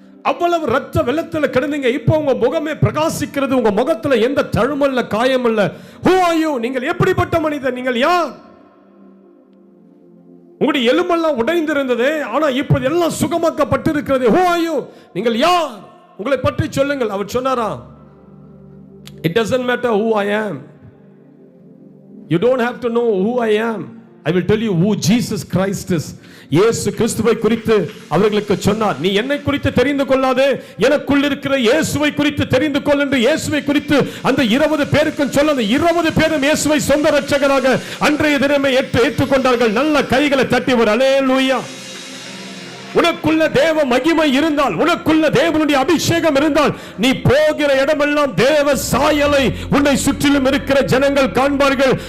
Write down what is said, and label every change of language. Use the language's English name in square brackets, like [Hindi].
[Tamil] அவ்வளவு ரத்த வெள்ளத்துல கிடந்தீங்க, இப்போ உங்க முகமே பிரகாசிக்கிறது, உங்க முகத்துல எந்த தழுமல்ல காயம் இல்ல. [English] who are you? [Tamil] நீங்கள் எப்படிப்பட்ட மனிதர்? நீங்கள் யார்? உங்களுடைய எலும்பெல்லாம் உடைந்திருந்தது, ஆனா இப்போது எல்லாம் சுகமாக்கப்பட்டிருக்கிறது. [English] who are you? [Tamil] நீங்கள் யார்? உங்களை பற்றி சொல்லுங்கள். அவர் சொன்னாரா, [English] it doesn't matter who I am. You don't have to know who I am. I will tell you who Jesus Christ is. [Tamil] இயேசு கிறிஸ்துவை குறித்து அவர்களுக்கு சொன்னார். நீ என்னை குறித்து தெரிந்து கொள்ளாதே, எனக்குள் இருக்கிற இயேசுவை குறித்து தெரிந்து கொள் என்று இயேசுவை குறித்து அந்த 20 பேருக்கும் சொல்ல, அந்த 20 பேரும் இயேசுவை சொந்த இரட்சகராக அன்றைய தினமே ஏற்றுக்கொண்டார்கள். நல்ல கைகளை தட்டி ஒரு அல்லேலூயா. உனக்குள்ள தேவ மகிமை இருந்தால், உனக்குள்ள தேவனுடைய அபிஷேகம் இருந்தால், நீ போகிற இடமெல்லாம் தேவ சாயலை உன்னை சுற்றிலும் இருக்கிற ஜனங்கள் காண்பார்கள்.